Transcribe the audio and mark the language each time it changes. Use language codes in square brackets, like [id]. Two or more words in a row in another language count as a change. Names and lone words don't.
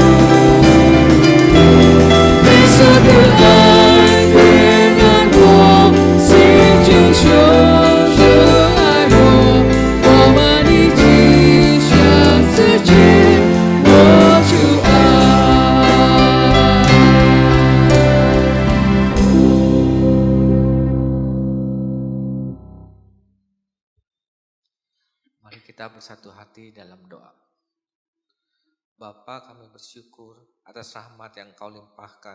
[zh] 耶稣的爱温暖我，心中就热爱我，我们一起向自己活出爱。 [id] Mari kita bersatu hati dalam doa. Bapa, kami bersyukur atas rahmat yang Kau limpahkan.